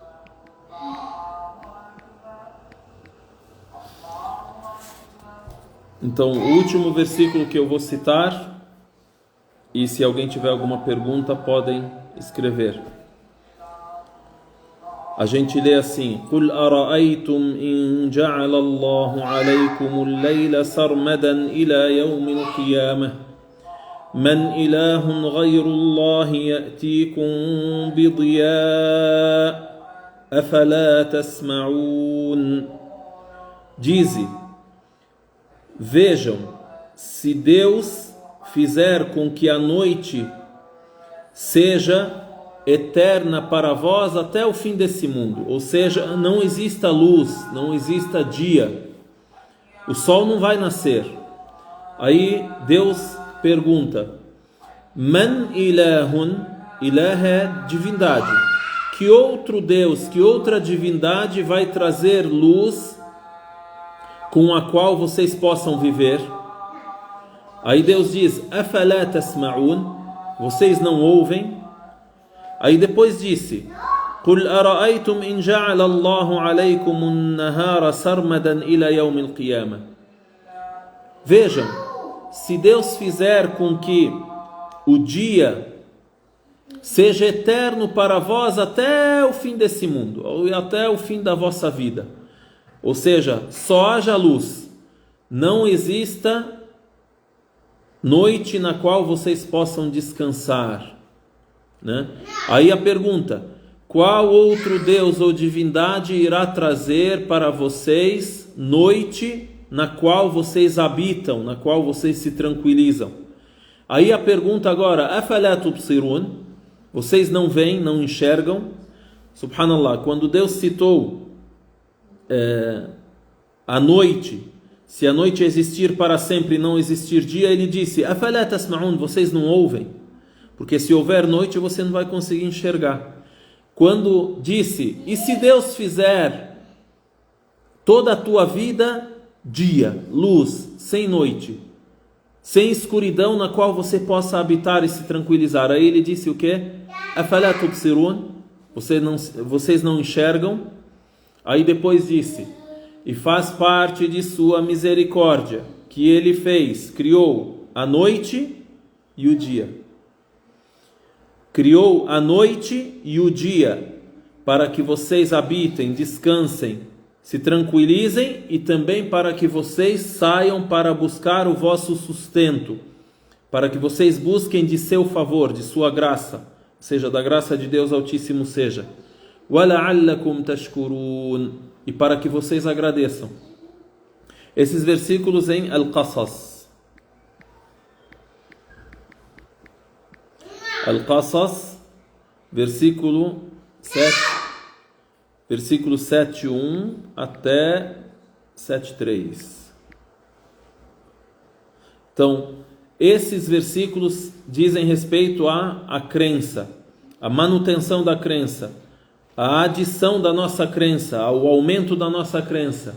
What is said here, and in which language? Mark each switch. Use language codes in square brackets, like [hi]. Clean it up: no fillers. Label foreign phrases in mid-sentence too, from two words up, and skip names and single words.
[pt] Então, o último versículo que eu vou citar, e se alguém tiver alguma pergunta, podem escrever. A gente lê assim: [ar] قُلْ أَرَأَيْتُمْ إِنْ جَعَلَ اللَّهُ عَلَيْكُمُ اللَّيْلَ سَرْمَدًا إِلَى يَوْمِ الْقِيَامَةِ مَنْ إِلَهٌ غَيْرُ اللَّهِ يَأْتِيكُمْ بِضِيَاءٍ أَفَلَا تَسْمَعُونَ. [pt] Dize: vejam, se Deus fizer com que a noite seja eterna para vós até o fim desse mundo, ou seja, não exista luz, não exista dia, o sol não vai nascer. Aí Deus pergunta: [ar] من إله, [pt] ilah é divindade, que outro Deus, que outra divindade vai trazer luz com a qual vocês possam viver? Aí Deus diz: [ar] أفلا تسمعون, [pt] vocês não ouvem? Aí depois disse: قُلْ أَرَأَيْتُمْ إِنْ جَعَلَ اللَّهُ عَلَيْكُمُ النَّهَارَ سَرْمَدًا إِلَى يَوْمِ الْقِيَامَةِ. Vejam, se Deus fizer com que o dia seja eterno para vós até o fim desse mundo, ou até o fim da vossa vida, ou seja, só haja luz, não exista noite na qual vocês possam descansar, né? Aí a pergunta: qual outro Deus ou divindade irá trazer para vocês noite na qual vocês habitam, na qual vocês se tranquilizam? Aí a pergunta agora: [ar] أفلا تبصرون, [pt] vocês não veem, não enxergam? Subhanallah, quando Deus citou a noite, se a noite existir para sempre e não existir dia, ele disse: [ar] أفلا تسمعون, [pt] vocês não ouvem? Porque se houver noite você não vai conseguir enxergar. Quando disse: e se Deus fizer toda a tua vida dia, luz, sem noite, sem escuridão na qual você possa habitar e se tranquilizar? Aí ele disse o quê? [ar] أفلا تبصرون, [pt] vocês não enxergam? Aí depois disse: e faz parte de sua misericórdia que ele fez, criou a noite e o dia. Criou a noite e o dia para que vocês habitem, descansem, se tranquilizem, e também para que vocês saiam para buscar o vosso sustento, para que vocês busquem de seu favor, de sua graça, ou seja, da graça de Deus Altíssimo seja. [ar] وَلَعَلَّكُمْ تَشْكُرُونَ, [pt] e para que vocês agradeçam. Esses versículos em Al-Qasas. Al-Qasas, versículo 7:1 até 7:3. Então, esses versículos dizem respeito à crença, à manutenção da crença, à adição da nossa crença, ao aumento da nossa crença.